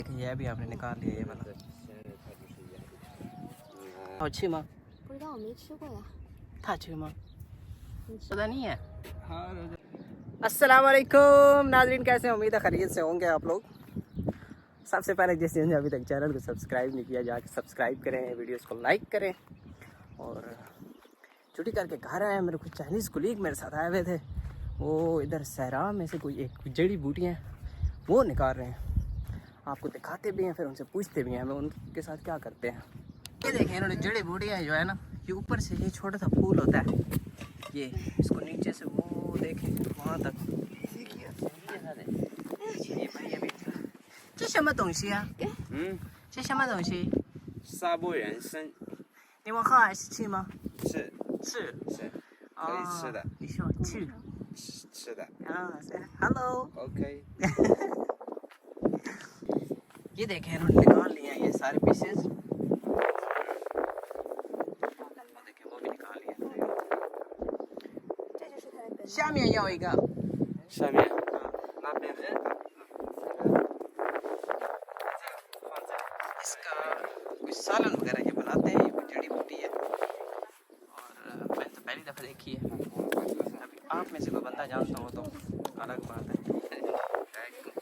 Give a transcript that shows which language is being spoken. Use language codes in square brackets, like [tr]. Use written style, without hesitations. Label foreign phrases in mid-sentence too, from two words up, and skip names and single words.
[hi] ये भी आपने निकाल लिया ये वाला। [zh] 好吃吗？不知道，我没吃过呀。它吃吗？你吃？ [hi] पता नहीं है। [ar] السلام عليكم [hi] नाज़रीन, कैसे हैं? उम्मीद है खैरियत से होंगे आप लोग। सबसे पहले जिस ने अभी तक चैनल को सब्सक्राइब नहीं किया जाके सब्सक्राइब करें, वीडियोस को लाइक करें। और छुट्टी करके घर आए, मेरे कुछ चाइनीज़ कुलीग मेरे साथ आए हुए थे। वो इधर सहरा में से कोई एक जड़ी बूटियाँ वो निकाल रहे हैं, आपको दिखाते भी हैं, फिर उनसे पूछते भी हैं हमें उनके साथ क्या करते हैं। ये देखें, इन्होंने जड़ी बूटियाँ जो है ना, ये ऊपर से ये छोटा सा फूल होता है, ये इसको नीचे से वो देखें वहाँ तक ये भाई अभी [zh] 这什么东西啊？这什么东西？沙漠人参你们好爱吃吗？是是可以吃的，你说吃吃的。啊？Hello， OK， [hi] ये देखें इन्होंने निकाल लिए हैं ये सारे पीसेस। देखें वो भी निकाल लिए। 这就是它的根。下面要一个，下面那边 इसका कुछ सालन वगैरह ये बनाते हैं, ये जड़ी बूटी है और मैंने तो पहली दफ़ा देखी है। अभी आप में से कोई बंदा जानता हो तो अलग बात है।